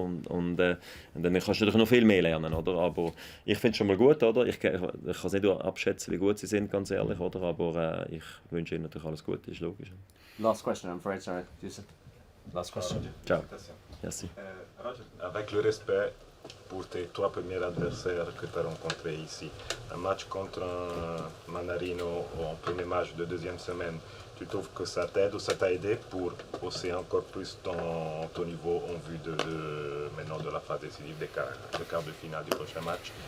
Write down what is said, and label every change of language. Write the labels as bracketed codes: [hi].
[de] Und dann kannst du natürlich noch viel mehr lernen, oder? Aber ich finde es schon mal gut, oder? Ich kann es nicht abschätzen, wie gut sie sind, ganz ehrlich, oder? Aber ich wünsche ihnen natürlich alles Gute, ist logisch. [en] Last question, I'm afraid, sorry. Last question. [fr] Ciao. Merci. Roger, avec le respect, pour tes 3 premiers adversaires que tu as rencontrés ici. Un match contre un Manarino ou un premier match de deuxième semaine, tu trouves que ça t'aide ou ça t'a aidé pour hausser encore plus ton niveau en vue maintenant de la phase décisive des quarts de finale du prochain match?